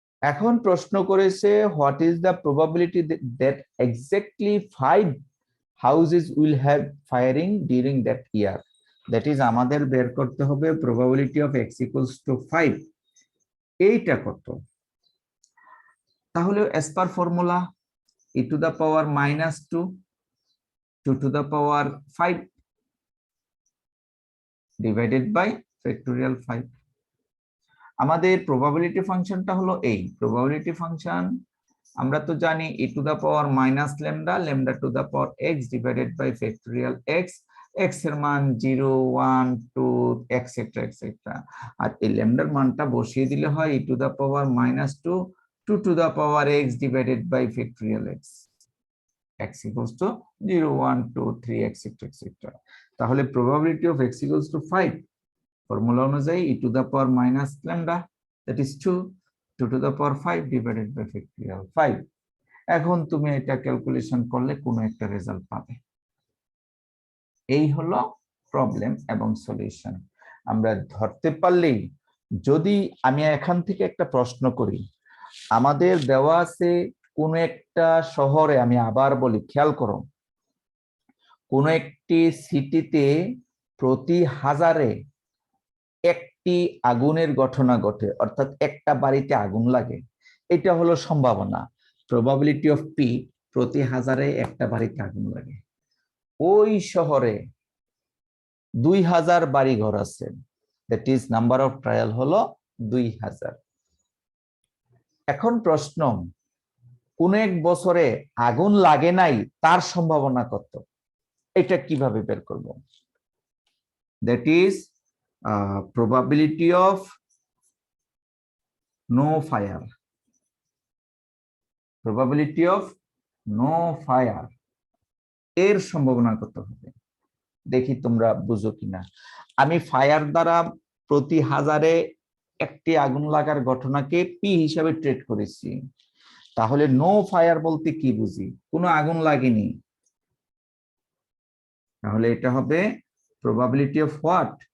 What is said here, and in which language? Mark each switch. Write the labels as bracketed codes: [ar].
[en] এখন প্রশ্ন করেছে what is the probability that exactly 5 houses will have firing during that year. That is [bn] আমাদের বের করতে হবে [en] Probability of x equals to 5। [bn] এইটা কত? [en] তাহলে as per formula e to the power -2 2 to the power 5 divided by factorial 5। [bn] আমাদের probability ফাংশনটা হলো এই প্রবাবিলিটি ফাংশন, আমরা তো জানি [en] e to the power minus lambda, lambda to the power x divided by factorial x, x এর মান 0 1 2 etc etc। [bn] আর এই ল্যামডার মানটা বসিয়ে দিলে হয় [en] e to the power -2 2 to the power x divided by factorial x, x equals to 0 1 2 3 etc etc। তাহলে probability of x equals to 5 [bn] formula অনুযায়ী [en] e to the power minus lambda, that is 2 2 to the power 5 divided by factorial 5। [bn] এখন তুমি এটা calculation করলে কোনো একটা result পাবে। এই হলো প্রবলেম এবং সলিউশন। আমরা ধরতে পারলেই, যদি আমি এখান থেকে একটা প্রশ্ন করি, আমাদের দেওয়া আছে কোন একটা শহরে, আমি আবার বলি খেয়াল করো, কোন একটি সিটিতে প্রতি হাজারে একটি আগুনের ঘটনা ঘটে, অর্থাৎ একটা বাড়িতে আগুন লাগে, এটা হলো সম্ভাবনা, প্রবাবিলিটি অফ পি, প্রতি হাজারে একটা বাড়িতে আগুন লাগে। ওই শহরে 2000 বাড়ি ঘর আছে, [en] that is number of trial [bn] হলো 2000। এখন প্রশ্ন, কোন এক বছরে আগুন লাগে নাই, তার সম্ভাবনা কত? এটা কিভাবে বের করব? [en] that is probability of no fire, probability of no fire [bn] এর সম্ভাবনা কত হবে? দেখি তোমরা বুঝো কিনা। আমি ফায়ার দ্বারা প্রতি হাজারে একটি আগুন লাগার ঘটনাকে পি হিসাবে ট্রিট করেছি, তাহলে নো ফায়ার বলতে কি বুঝি? কোনো আগুন লাগেনি, তাহলে এটা হবে [en] probability of what?